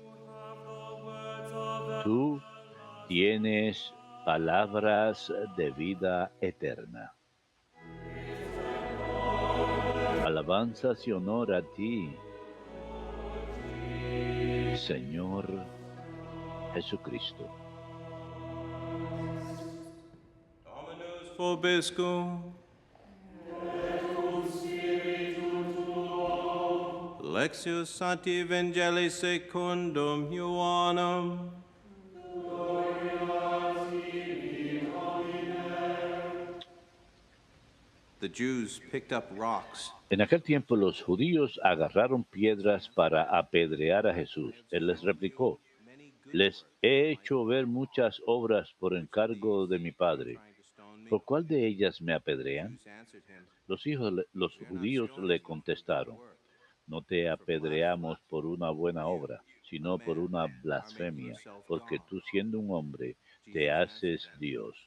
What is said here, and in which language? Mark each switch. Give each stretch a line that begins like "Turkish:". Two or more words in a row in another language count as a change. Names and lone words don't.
Spanish: Tú tienes palabras de vida eterna. Alabanzas y honor a ti, Señor Jesucristo.
Latin: Dominus vobiscum. Lectio Sancti Evangelii secundum Ioannem.
English: The Jews picked up rocks.
Spanish: En aquel tiempo los judíos agarraron piedras para apedrear a Jesús. Él les replicó, les he hecho ver muchas obras por encargo de mi Padre. ¿Por cuál de ellas me apedrean? Los judíos le contestaron, no te apedreamos por una buena obra, sino por una blasfemia, porque tú siendo un hombre te haces Dios.